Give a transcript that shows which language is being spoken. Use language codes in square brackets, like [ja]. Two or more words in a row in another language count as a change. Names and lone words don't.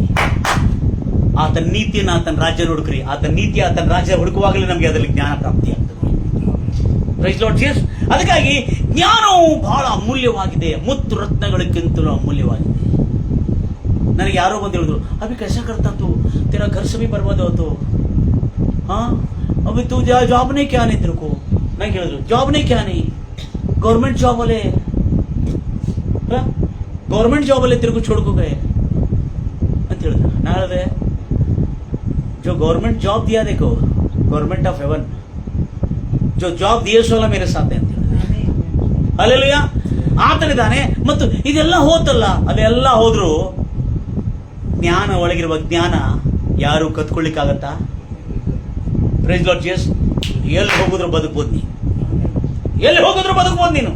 [kn] ಆತನ ನೀತಿಯನ್ನು, ಆತನ ರಾಜ್ಯ ಹುಡುಕ್ರಿ. ಆತನ ನೀತಿ, ಆತನ ರಾಜ್ಯ ಹುಡುಕುವಾಗಲೇ ನಮಗೆ ಅದರಲ್ಲಿ ಜ್ಞಾನ ಪ್ರಾಪ್ತಿ ಆಗ್ತದೆ. [en] Praise Lord Jesus. [kn] ಅದಕ್ಕಾಗಿ ಜ್ಞಾನವು ಬಹಳ ಅಮೂಲ್ಯವಾಗಿದೆ. ಮುತ್ತು ರತ್ನಗಳಕ್ಕಿಂತಲೂ ಅಮೂಲ್ಯವಾಗಿದೆ. ನನಗೆ ಯಾರೋ ಬಂದು ಹೇಳಿದ್ರು, [hi] ಅಭಿ कैसा करता तू, तेरा घर से भी बर्बाद हो तो, हाँ अभी तू जॉब नहीं क्या नहीं तेरे को. [kn] ನಂಗೆ ಹೇಳಿದ್ರು, [hi] जॉब ने क्या नहीं, [en] government job [hi] वाले [en] government job [hi] वाले तेरे को छोड़ को गए [kn] ಅಂತ ಹೇಳಿದ್ರು. ನಾ ಹೇಳಿದೆ, [hi] जो [en] government job [hi] दिया देखो, [en] government of heaven, [hi] जो जॉब दिए सो वाला मेरे साथ है [kn] ಅಂತ ಹೇಳಿದೆ. [hi] हालेलुया. ಆತನಿದ್ದಾನೆ. [kn] ಮತ್ತು ಇದೆಲ್ಲ ಹೋತಲ್ಲ, ಅದೆಲ್ಲ ಹೋದ್ರು ಜ್ಞಾನ, ಒಳಗಿರುವ ಜ್ಞಾನ ಯಾರು ಕತ್ಕೊಳ್ಳಿಕ್ಕಾಗತ್ತಾ? [en] Praise Lord Jesus. [kn] ಎಲ್ಲಿ ಹೋಗಿದ್ರು ಬದುಕಬಹುದು ನೀನು, ಎಲ್ಲಿ ಹೋಗಿದ್ರು ಬದುಕಬಹುದು ನೀನು.